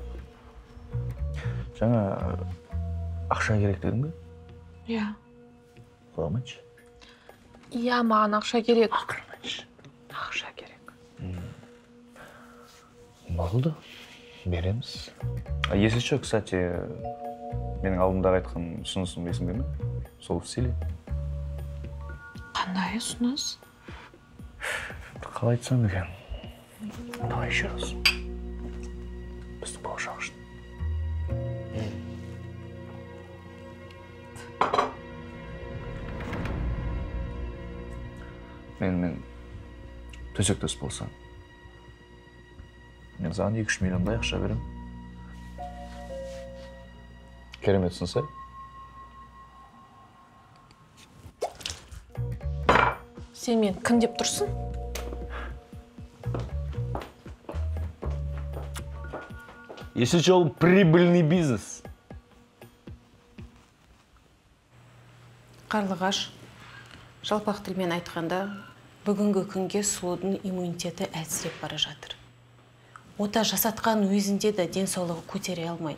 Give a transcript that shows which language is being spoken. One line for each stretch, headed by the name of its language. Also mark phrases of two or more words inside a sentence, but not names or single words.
Kazakh: Жаңа ақша керек дедің бе? Иә. Қоймайшы. Иә, маған ақша керек. Ақырмайшы. Ақша керек. Болды. Береміз.
Russian: Если что, кстати,
Kazakh: менің алдымдағы айтқан ұсынысым есіңде ме? Сол стиле. Қандай ұсыныс? Қалай айтсам екен?
Russian: Давай еще раз.
Kazakh: Біздің болашақ үшін. Мен төсектес болсам. Мен саған 2-3 миллиондай ақша берем. Кереметсің сай? Сен мен кім деп тұрсың?
Russian: Если что, ол прибыльный бизнес.
Kazakh: Қарлығаш, жалпақ тілмен айтқанда, бүгінгі күнге сұлудың иммунитеті әлсіреп бара жатыр. Ота жасатқан өзінде де денсаулығы көтере алмайды.